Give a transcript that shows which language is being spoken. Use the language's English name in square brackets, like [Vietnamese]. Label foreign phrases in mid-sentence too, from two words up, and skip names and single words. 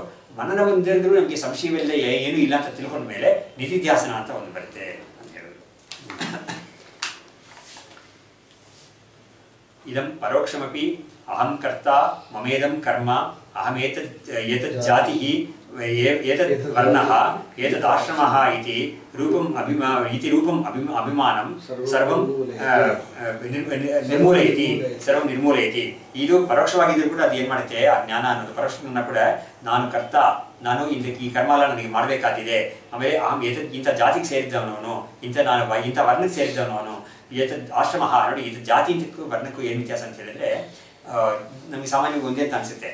[Kannada] ಮನನ ಒಂದಿದ್ರೂ ನಮಗೆ ಸಂಶಯವಿಲ್ಲ, ಏನೂ ಇಲ್ಲ ಅಂತ ತಿಳ್ಕೊಂಡ ಮೇಲೆ ನಿಧಿಧ್ಯಾಸನ ಅಂತ ಒಂದು ಬರುತ್ತೆ ಅಂತ ಹೇಳೋದು. [Sanskrit] ಇದಂ ಪರೋಕ್ಷಮಪಿ ಅಹಂ ಕರ್ತ ಮಮೇದಂ ಕರ್ಮ ಅಹಮೇತದ್ ಜಾತಿ ಏತದ್ ವರ್ಣಃ ಏತದ್ ಆಶ್ರಮಃ ಇತಿ ರೂಪಂ ಅಭಿಮಾನಂ ಸರ್ವಂ ನಿರ್ಮೂಲಯತಿ. [Kannada] ಇದು ಪರೋಕ್ಷವಾಗಿದ್ರೂ ಕೂಡ ಅದು ಏನು ಮಾಡುತ್ತೆ, ಆ ಜ್ಞಾನ ಅನ್ನೋದು ಪರೋಕ್ಷನ ಕೂಡ ನಾನು ಕರ್ತ, ನಾನು ಈ ಕರ್ಮ ಎಲ್ಲ ನನಗೆ ಮಾಡಬೇಕಾದಿದೆ. ಆಮೇಲೆ ಇಂಥ ಜಾತಿಗೆ ಸೇರಿದ್ದವನವನು, ಇಂಥ ವರ್ಣಕ್ಕೆ ಸೇರಿದ್ದವನವನು. [Sanskrit] ಏತದ್ ಆಶ್ರಮಃ, [Kannada] ನೋಡಿ ಇದು ಜಾತಿಗೂ ವರ್ಣಕ್ಕೂ ಏನು ವ್ಯತ್ಯಾಸ ಅಂತ ಹೇಳಿದ್ರೆ ನಮಗೆ ಸಾಮಾನ್ಯವಾಗಿ ಒಂದೇ ಅಂತ ಅನಿಸುತ್ತೆ.